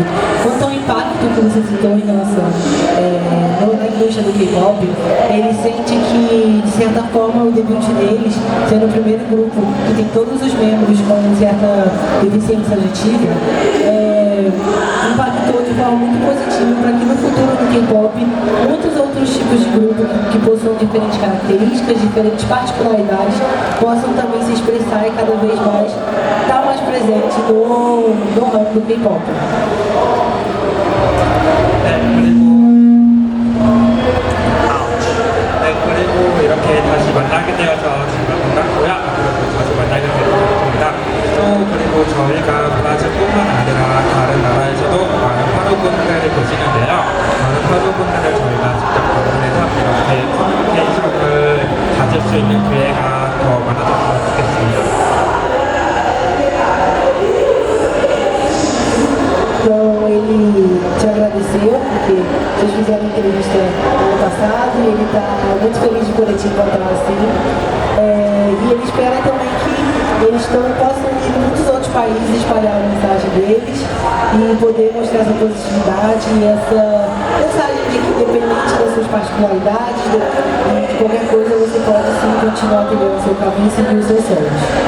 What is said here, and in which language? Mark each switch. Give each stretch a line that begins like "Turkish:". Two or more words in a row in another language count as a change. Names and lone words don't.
Portuguese: Quanto ao impacto que você citou em relação na indústria do K-pop, ele sente que, de certa forma, o debut deles, sendo o primeiro grupo que tem todos os membros com certa deficiência auditiva, impactou de forma muito positiva para que no futuro do K-pop muitos outros tipos de grupo que possuam diferentes características, diferentes particularidades, possam também se expressar e cada vez mais estar mais presente no ramo do K-pop.
Korean: 그리고 이렇게 다시 만나게 되어서 정말 반갑고요. 앞으로도 자주 만나게 될 것 같습니다. 또 그리고 저희가 브라질뿐만 아니라 다른 나라에서도 많은 파도분들이 계시는데요. 많은 파도분들을 저희가 직접 방문해서 이렇게 커뮤니케이션을 가질 수 있는 기회가 더 많아졌으면 좋겠습니다.
Portuguese: Então ele te agradeceu porque vocês fizeram a entrevista no ano passado e ele está muito feliz de poder te encontrar assim. E ele espera também que eles possam ir em muitos outros países espalhar a mensagem deles e poder mostrar essa positividade e essa mensagem de que independente das suas particularidades, de qualquer coisa você pode sim continuar trilhando o seu caminho e seguir os seus sonhos.